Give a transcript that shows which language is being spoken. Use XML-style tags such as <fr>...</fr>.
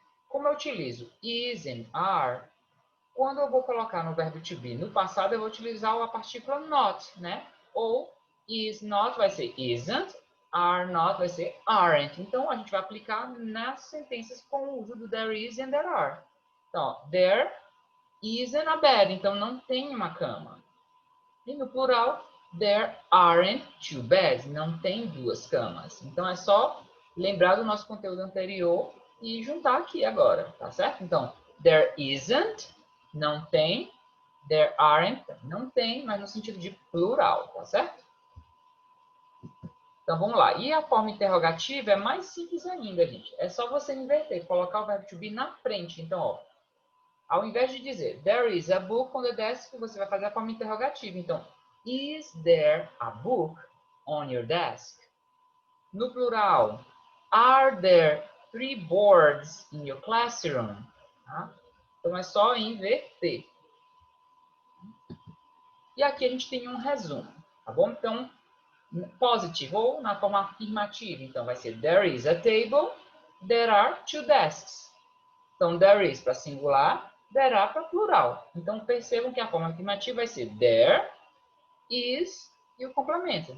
<pt>Como eu utilizo is and are, quando eu vou colocar no verbo to be no passado, eu vou utilizar a partícula not, né? Ou is not vai ser isn't, are not vai ser aren't. Então, a gente vai aplicar nas sentenças com o uso do there is and there are. Então, ó,</pt> <en>there isn't a bed.</en> <pt>Então, não tem uma cama. E no plural,</pt> <en>there aren't two beds.</en> <pt>Não tem duas camas. Então, é só lembrar do nosso conteúdo anterior e juntar aqui agora, tá certo? Então, there isn't, não tem. There aren't, não tem, mas no sentido de plural, tá certo? Então, vamos lá. E a forma interrogativa é mais simples ainda, gente. É só você inverter, colocar o verbo to be na frente. Então, ó, ao invés de dizer</pt> <en>there is a book on the desk,</en> <pt>você vai fazer a forma interrogativa.</pt> <en>Então, is there a book on your desk?</en> <pt>No plural,</pt> <en>are there 3 boards in your classroom?</en> <pt>Tá? Então, é só inverter. E aqui a gente tem um resumo, tá bom? Então, positive ou na forma afirmativa. Então, vai ser</pt> <en>there is a table, there are 2 desks.</en> <pt>Então, there is para singular, there are para plural. Então, percebam que a forma afirmativa vai ser there is e o complemento.</pt>